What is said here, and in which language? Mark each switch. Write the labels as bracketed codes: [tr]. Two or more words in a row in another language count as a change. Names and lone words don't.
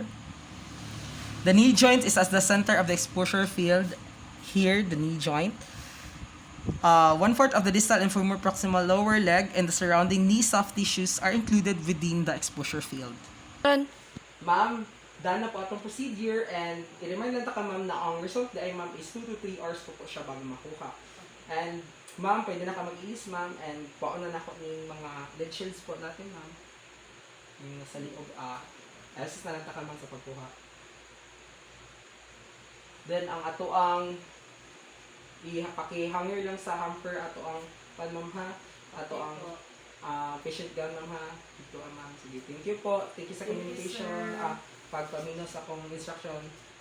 [en] The knee joint is at the center of the exposure field. Here, the knee joint. 1/4 of the distal and femur proximal lower leg and the surrounding knee soft tissues are included within the exposure field. [ceb] Ma'am, done na po atong procedure and i-remind lang ta ka ma'am na ang result ay ma'am is [en] 2 to 3 hours [ceb] po siya bago makuha. And ma'am, pwede na ka mag-iis ma'am and pauna na ko ng mga [en] lead shields [ceb] po natin ma'am. [tl] Yung nasa liog, [ceb] assist na lang ta ka ma'am sa pagkuha. Then ang ato ang paki-hanger lang sa hamper ato ang pan ma'am ha. Ato ang [en] patient gown [ceb] ma'am ha. Ito ma'am. Sige, [en] thank you po. Thank you sa Thank you, communication. sir. [ceb] Pagpaminos akong instruction.